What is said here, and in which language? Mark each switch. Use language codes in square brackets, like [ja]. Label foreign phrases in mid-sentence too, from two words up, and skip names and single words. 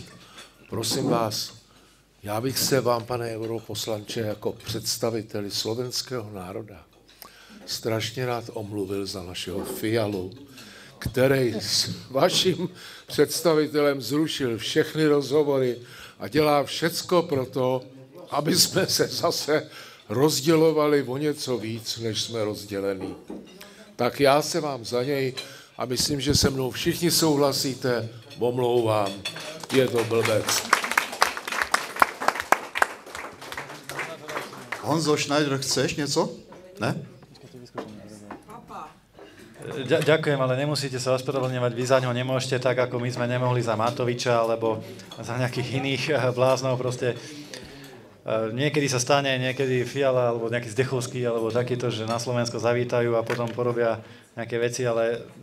[cs] Prosím vás, já bych se vám, pane europoslanče, jako představiteli slovenského národa strašně rád omluvil za našeho Fialu, který s vaším představitelem zrušil všechny rozhovory a dělá všecko pro to, aby jsme se zase rozdělovali o něco víc, než jsme rozdělení. Tak já se vám za něj, a myslím, že se mnou všichni souhlasíte, omlouvám. Je to blbec. Honzo Schneider, chceš něco? Ne? [sk] Ďakujem, ale nemusíte sa ospravedlňovať, vy za ňo nemôžete, tak ako my sme nemohli za Matoviča, alebo za nejakých iných bláznov, proste niekedy sa stane, niekedy Fiala, alebo nejaký Zdechovský, alebo takýto, že na Slovensko zavítajú a potom porobia nejaké veci, ale...